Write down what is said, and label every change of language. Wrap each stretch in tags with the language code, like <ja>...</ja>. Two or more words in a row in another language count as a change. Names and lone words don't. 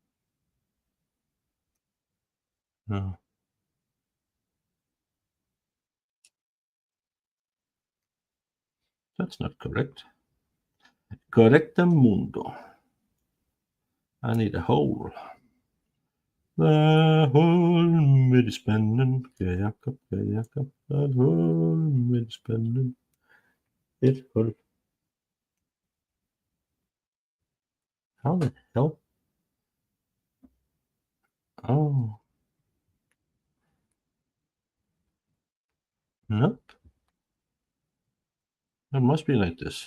<en>No. That's not correct. Correctamundo. I need a hole. The hole</en> <da>med spanden. Kan Jakob. Et hul med spanden. Et hul.</da> <en>How the hell? Oh. Nope. It must be like this.</en>